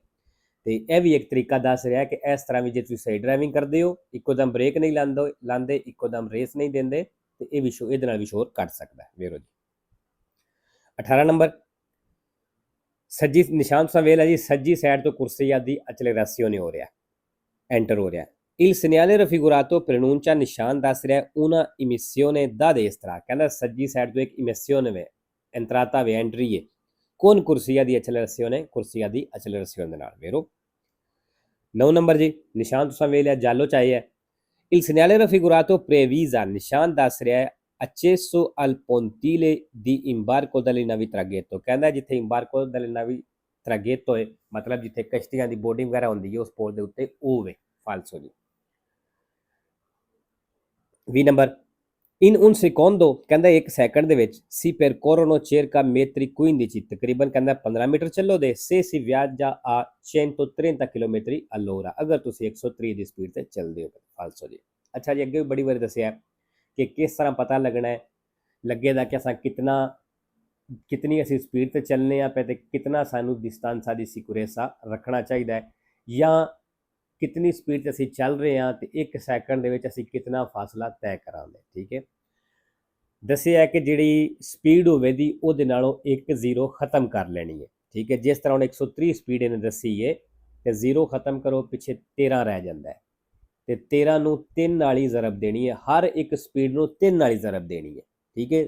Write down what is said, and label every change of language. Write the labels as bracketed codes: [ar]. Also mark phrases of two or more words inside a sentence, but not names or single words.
[pa] ਤੇ ਇਹ ਵੀ ਇੱਕ ਤਰੀਕਾ ਦੱਸ ਰਿਹਾ ਕਿ ਇਸ ਤਰ੍ਹਾਂ ਵੀ ਜੇ ਤੁਸੀਂ ਸਹੀ ਡਰਾਈਵਿੰਗ ਕਰਦੇ ਹੋ, ਇੱਕੋਦਮ ਬ੍ਰੇਕ ਨਹੀਂ ਲਾਉਂਦੇ, ਇੱਕੋਦਮ ਰੇਸ ਨਹੀਂ ਦਿੰਦੇ, ਤੇ ਇਹ ਵੀ ਇਹਦੇ ਨਾਲ ਵੀ ਸ਼ੋਰ ਕੱਟ ਸਕਦਾ ਹੈ। ਵੇਰੋ ਜੀ। 18 ਨੰਬਰ ਸੱਜੀ ਨਿਸ਼ਾਨ ਤੁਸੀਂ ਵੇਖ ਲਿਆ ਜੀ, ਸੱਜੀ ਸਾਈਡ ਤੋਂ [it] corsia di accelerazione [pa] ਹੋ ਰਿਹਾ, ਐਂਟਰ ਹੋ ਰਿਹਾ। [it] il segnale raffigurato preannuncia, [pa] ਨਿਸ਼ਾਨ ਦੱਸ ਰਿਹਾ [it] una emissione da destra, [pa] ਕਹਿੰਦਾ ਸੱਜੀ ਸਾਈਡ ਤੋਂ ਇੱਕ emissione ਵੇ, entrata ਵੇ, ਐਂਟਰੀ ਹੈ con [it] corsia di accelerazione, corsia di accelerazione [pa] ਦੇ ਨਾਲ। ਵੇਰੋ 9 ਨੰਬਰ ਜੀ, ਨਿਸ਼ਾਨ ਤੁਸੀਂ ਵੇਖ ਲਿਆ ਜਾਲੋ ਚਾਹੀ ਹੈ। [it] il segnale raffigurato previsa, [pa] ਨਿਸ਼ਾਨ ਦੱਸ ਰਿਹਾ ਹੈ [it] accesso al pontile di imbarco delle navi traghetto, [pa] ਕਹਿੰਦਾ ਜਿੱਥੇ [it] imbarco delle navi traghetto [pa] ਹੈ, ਮਤਲਬ ਜਿੱਥੇ ਕਸ਼ਤੀਆਂ ਦੀ ਬੋਰਡਿੰਗ ਵਗੈਰਾ ਹੁੰਦੀ ਹੈ ਉਸ ਪੋਰਟ ਦੇ ਉੱਤੇ, ਉਹ ਵੇ। ਫਾਲਸੋ ਜੀ। [it] 20 ਨੰਬਰ in un secondo, [pa] ਕਹਿੰਦਾ 1 ਸੈਕਿੰਡ ਦੇ ਵਿੱਚ [it] si percorrono circa metri [pa] 15, ਤਕਰੀਬਨ ਕਹਿੰਦਾ 15 ਮੀਟਰ ਚੱਲੋ ਦੇ, [it] se si viaggia a [pa] 130 ਕਿਲੋਮੀਟਰ all'ora, ਅਗਰ ਤੁਸੀਂ 130 ਦੀ ਸਪੀਡ ਤੇ ਚੱਲਦੇ ਹੋ। ਫਾਲਸੋ ਜੀ। ਅੱਛਾ ਜੀ, ਅੱਗੇ ਵੀ ਬੜੀ ਵਾਰੀ ਦੱਸਿਆ ਕਿ ਕਿਸ ਤਰ੍ਹਾਂ ਪਤਾ ਲੱਗਣਾ ਹੈ, ਲੱਗੇਗਾ ਕਿ ਅਸਾਂ ਕਿਤਨੀ ਅਸੀਂ ਸਪੀਡ ਤੇ ਚੱਲਨੇ ਆ ਪਏ, ਤੇ ਕਿਤਨਾ ਸਾਨੂੰ [it] distanza di sicurezza [pa] ਰੱਖਣਾ ਚਾਹੀਦਾ ਹੈ, ਜਾਂ ਕਿਤਨੀ ਸਪੀਡ 'ਤੇ ਅਸੀਂ ਚੱਲ ਰਹੇ ਹਾਂ ਤੇ 1 ਸੈਕਿੰਡ ਦੇ ਵਿੱਚ ਅਸੀਂ ਕਿਤਨਾ ਫਾਸਲਾ ਤੈਅ ਕਰਾਂਗੇ, ਠੀਕ ਹੈ। ਦੱਸਿਆ ਕਿ ਜਿਹੜੀ ਸਪੀਡ ਹੋਵੇ ਦੀ ਉਹਦੇ ਨਾਲੋਂ 1 0 ਖਤਮ ਕਰ ਲੈਣੀ ਹੈ, ਠੀਕ ਹੈ। ਜਿਸ ਤਰ੍ਹਾਂ ਹੁਣ 130 ਸਪੀਡ ਇਹਨੇ ਦੱਸੀ ਹੈ ਤੇ 0 ਖਤਮ ਕਰੋ, ਪਿੱਛੇ 13 ਰਹਿ ਜਾਂਦਾ ਹੈ, ਤੇ 13 ਨੂੰ 3 ਨਾਲ ਹੀ ਜ਼ਰਬ ਦੇਣੀ ਹੈ, ਹਰ ਇੱਕ ਸਪੀਡ ਨੂੰ 3 ਨਾਲ ਹੀ ਜ਼ਰਬ ਦੇਣੀ ਹੈ, ਠੀਕ ਹੈ।